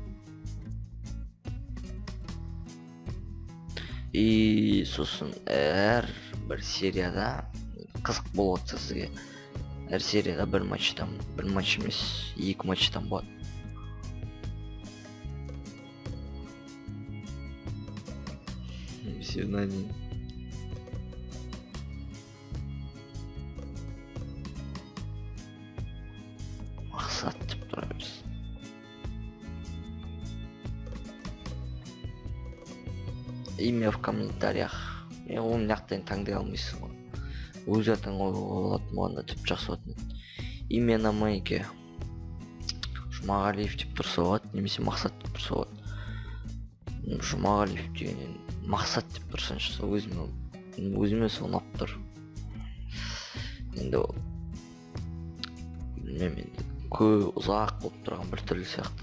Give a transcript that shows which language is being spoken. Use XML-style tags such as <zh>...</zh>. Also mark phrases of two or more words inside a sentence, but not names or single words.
<kk>Сосын әр бір серияда қызық болып отса сізге, әр серияда бір матч емес, 2 матчтан болады.</kk> <ru>Сигнальный.</ru> <kk>Мақсат деп тұра берсін.</kk> <ru>Имя в комментариях.</ru> <kk>Оны нақтан таңдай алмайсың ғой. Өз атың олатын болғанда тіп жақсы болатын еді.</kk> <ru>Имя на майке</ru> <kk>Жұмағалиев деп тұрса болады, немесе Мақсат деп тұрса болады. Жұмағалиев дегеннен Мақсат деп тұрсаншы, өзіме сол ұнап тұр. Енді ол білмеймін, енді ұзақ болып тұрған бір түрлі сияқты.</kk>